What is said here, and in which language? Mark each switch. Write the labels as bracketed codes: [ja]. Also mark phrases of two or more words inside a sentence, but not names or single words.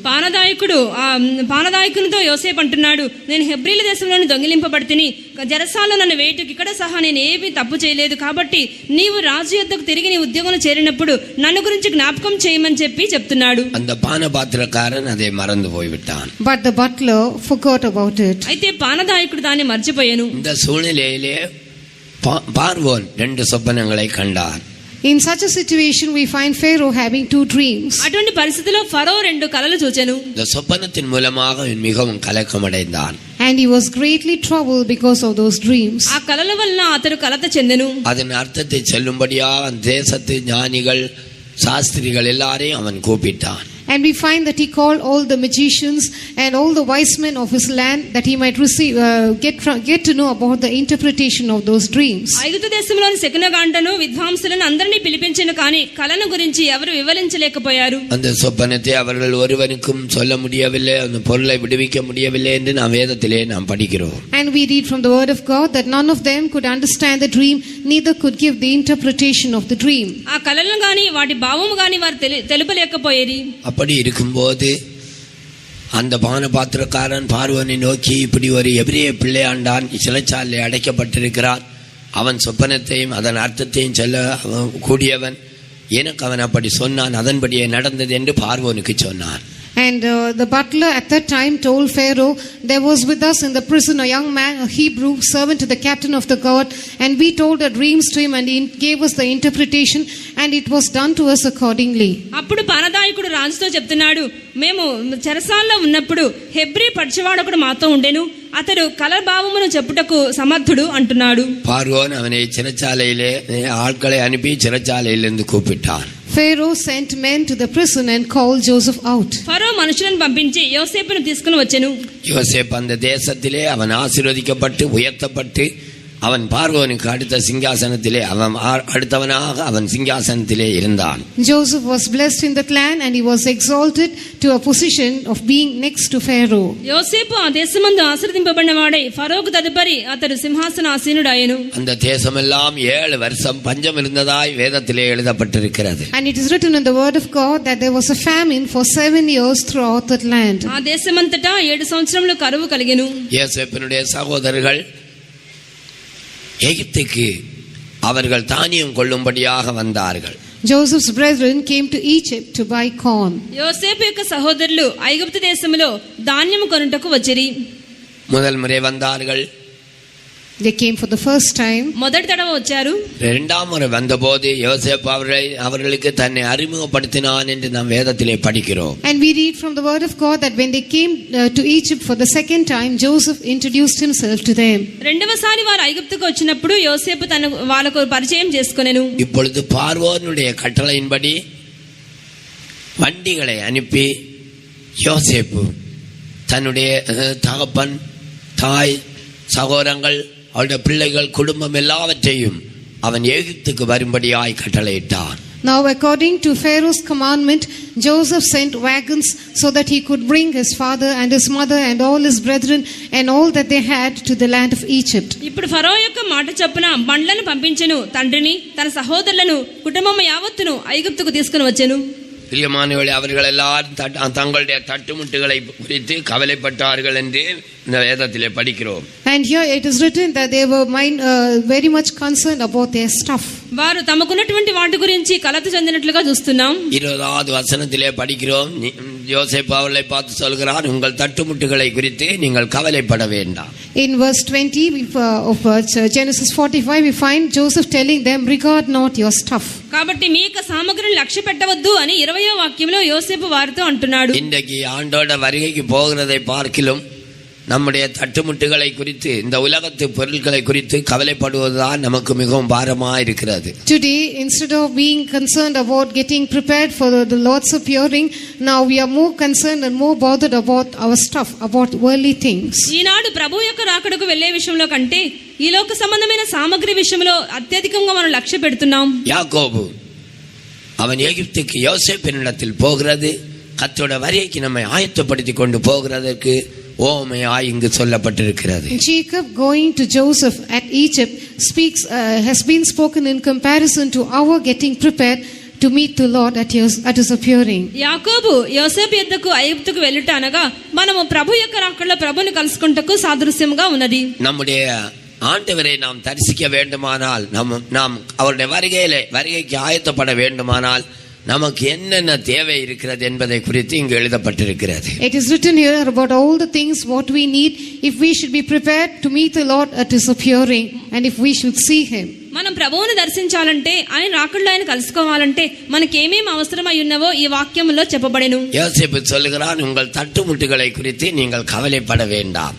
[te] పానదాయకునితో యోసేపు అంటున్నాడు, నేను హెబ్రీల దేశంలోని దొంగిలింపబడితిని, జెరసాలో నన్ను వేటుకి ఇక్కడ సహా నేను ఏమీ తప్పు చేయలేదు. కాబట్టి నీవు రాజు యొద్దకు తిరిగి నీ ఉద్యోగంలో చేరినప్పుడు నన్ను గురించి జ్ఞాపకం చేయమని చెప్తున్నాడు. [ta] அந்த பானபாத்திரக்காரன் அதை மறந்து போய்விட்டான். [en] But the butler forgot about it. [te] అయితే పానదాయకుడు దాన్ని మర్చిపోయాను. [ta] இந்த సూழ்நிலையிலே பார்வோன் 2 சொப்பனங்களை கண்டார். [en] In such a situation we find Pharaoh having 2 dreams. [te] అటువంటి పరిస్థితిలో ఫరో 2 కలలు చూచెను. [ta] இந்த சொப்பனத்தின் மூலமாக மிகவும் கலக்கமடைந்தான். [en] And he was greatly troubled because of those dreams. [te] ఆ కలల వలన అతడు కలత చెందెను. [ta] அதன் அர்த்தத்தை சொல்லும்படியாக தேசத்து ஞானிகள் சாஸ்திரிகள் எல்லாரையும் அவன் கூப்பிட்டான். [en] And we find that he called all the magicians and all the wise men of his land that he might receive get to know about the interpretation of those dreams. [te] ఐగుప్తు దేశంలోని శకునగాండను విద్వాంసులను అందరినీ పిలిపించెను, కానీ కలను గురించి ఎవరు వివరించలేకపోయారు. [ta] அந்த சொப்பனத்தை அவர்கள் ஒருவனுக்கும் சொல்ல முடியவில்லை, அந்த பொருளை விடுவிக்க முடியவில்லை என்று நாம் வேதத்திலே நாம் படிக்கிறோம். [en] And we read from the word of God that none of them could understand the dream, neither could give the interpretation of the dream. [te] ఆ కలలను గాని వాటి భావము గాని వారు తెలుపలేకపోయేది. [ta] அப்படி இருக்கும்போது அந்த பானபாத்திரக்காரன் பார்வோனை நோக்கி, இப்படி ஒரு எபிரேய பிள்ளையாண்டான் சிறைச்சாலை அடைக்கப்பட்டிருக்கிறான், அவன் சொப்பனத்தையும் அதன் அர்த்தத்தையும் சொல்ல கூடியவன், எனக்கு அவன் அப்படி சொன்னான், அதன்படியே நடந்தது என்று பார்வோனுக்கு சொன்னான். [en] And the butler at that time told Pharaoh, there was with us in the prison a young man, a Hebrew, servant to the captain of the guard, and we told our dreams to him, and he gave us the interpretation, and it was done to us accordingly. [te] అప్పుడు పానదాయకుడు రాజుతో చెప్తున్నాడు, మేము చెరసాల్లో ఉన్నప్పుడు హెబ్రీ పడిచేవాడొకడు మాతో ఉండెను, అతడు కల భావమును చెప్పుటకు సమర్థుడు అంటున్నాడు. [ta] பார்வோன் அவனை சிறைச்சாலையிலே ஆட்களை அனுப்பி சிறைச்சாலையிலிருந்து கூப்பிட்டான். [en] Pharaoh sent men to the prison and called Joseph out. [te] ఫరో మనుషులను పంపించి యోసేపును తీసుకుని వచ్చెను. [ta] யோசேப்பு அந்த தேசத்திலே அவன் ஆசீர்வதிக்கப்பட்டு உயர்த்தப்பட்டு அவன் பார்வோனுக்கு அடுத்த சிங்காசனத்திலே அடுத்தவனாக அவன் சிங்காசனத்திலே இருந்தான். [en] Joseph was blessed in that land, and he was exalted to a position of being next to Pharaoh. [te] యోసేపు ఆ దేశమందు ఆశీర్వదింపబడిన వాడై ఫరోకు తదుపరి అతడు సింహాసనాసీనుడాయెను. [ta] அந்த தேசமெல்லாம் 7 வருஷம் பஞ்சம் இருந்ததாய் வேதத்திலே எழுதப்பட்டிருக்கிறது. [en] And it is written in the word of God that there was a famine for 7 years throughout that land. [te] ఆ దేశమంతటా 7 సంవత్సరములు కరువు కలిగెను. [ta] யோசேப்பினுடைய சகோதரர்கள் எகிப்துக்கு அவர்கள் தானியம் கொள்ளும்படியாக வந்தார்கள். [en] Joseph's brethren came to Egypt to buy corn. [te] యోసేపు యొక్క సహోదరులు ఐగుప్తు దేశములో ధాన్యము కొనుటకు వచ్చిరి. [ta] முதல் முறை வந்தார்கள். [en] They came for the first time. [te] మొదటి తడవ వచ్చారు. [ta] இரண்டாம் முறை வந்தபோது யோசேப்பு அவர்களுக்கு தன்னை அறிமுகப்படுத்தினான் என்று நாம் வேதத்திலே படிக்கிறோம். [en] And we read from the word of God that when they came to Egypt for the second time, Joseph introduced himself to them. [te] రెండవసారి వారు ఐగుప్తుకు వచ్చినప్పుడు యోసేపు తన వాళ్ళకు పరిచయం చేసుకొనెను. [ta] இப்பொழுது பார்வோனுடைய கட்டளையின்படி வண்டிகளை அனுப்பி யோசேப்பு தன்னுடைய தகப்பன், தாய், சகோதரங்கள், அவருடைய பிள்ளைகள், குடும்பம் எல்லாவற்றையும் அவன் எகிப்துக்கு வரும்படியாய் கட்டளையிட்டான். [en] Now according to Pharaoh's commandment, Joseph sent wagons so that he could bring his father and his mother and all his brethren and all that they had to the land of Egypt. [te] ఇప్పుడు ఫరో యొక్క మాట చొప్పున బండ్లను పంపించెను, తండ్రిని తన సహోదరులను కుటుంబం యావత్తును ఐగుప్తుకు తీసుకుని వచ్చెను. [ta] பிரியமானவர்களே, அவர்கள் எல்லாரும் தங்களுடைய தட்டுமுட்டுகளை குறித்து கவலைப்பட்டார்கள் என்று இந்த வேதத்திலே படிக்கிறோம். [en] And here it is written that they were very much concerned about their stuff. [te] వారు తమకున్నటువంటి వాటి గురించి కలత చెందినట్లుగా చూస్తున్నాం. [ta] 20வது வசனத்திலே படிக்கிறோம், யோசேப்பு அவர்களை பார்த்து சொல்கிறார், உங்கள் தட்டுமுட்டுகளை குறித்து நீங்கள் கவலைப்பட வேண்டாம். [en] In verse 20 of Genesis 45 we find Joseph telling them, regard not your stuff. [te] కాబట్టి మీ యొక్క సామగ్రిని లక్ష్య పెట్టవద్దు అని 20వ వాక్యంలో యోసేపు వారితో అంటున్నాడు. [ta] இன்றைக்கு ஆண்டோட வருகைக்கு போகிறதை பார்க்கிலும் நம்முடைய தட்டுமுட்டுகளை குறித்து, இந்த உலகத்து பொருட்களை குறித்து கவலைப்படுவதுதான் நமக்கு மிகவும் பாரமாக இருக்கிறது. [en] Today, instead of being concerned about getting prepared for the Lord's appearing, now we are more concerned and more bothered about our stuff, about worldly things. [te] ఈనాడు ప్రభు యొక్క రాకడకు వెళ్లే విషయంలో కంటే ఈ లోక సంబంధమైన సామగ్రి విషయంలో అత్యధికంగా మనం లక్ష్య పెడుతున్నాం. [ta] யாக்கோபு அவன் எகிப்துக்கு யோசேப்பினிடத்தில் போகிறது கர்த்தருடைய வருகைக்கு நம்மை ஆயத்தப்படுத்தி கொண்டு போகிறதற்கு ஓமையாய் இங்கு சொல்லப்பட்டிருக்கிறது. [en] Jacob going to Joseph at Egypt has been spoken in comparison to our getting prepared to meet the Lord at his appearing. [te] యాకోబు యోసేపు యొద్దకు ఐగుప్తుకు వెళ్ళుట అనగా మనము ప్రభు యొక్క రాకడలో ప్రభుని కలుసుకుంటకు సాదృశ్యంగా ఉన్నది. [ta] நம்முடைய ஆண்டவரை நாம் தரிசிக்க வேண்டுமானால், நாம் அவருடைய வருகைக்கு ஆயத்தப்பட வேண்டுமானால் நமக்கு என்னென்ன தேவை இருக்கிறது என்பதை குறித்து இங்கு எழுதப்பட்டிருக்கிறது. [en] It is written here about all the things what we need if we should be prepared to meet the Lord at his appearing and if we should see him. [te] మనం ప్రభువుని దర్శించాలంటే, ఆయన రాకడలో ఆయన కలుసుకోవాలంటే మనకేమేమి అవసరమై ఉన్నవో ఈ వాక్యంలో చెప్పబడెను. [ta] யோசேப்பு சொல்லுகிறான், உங்கள் தட்டுமுட்டுகளை குறித்து நீங்கள் கவலைப்பட வேண்டாம்.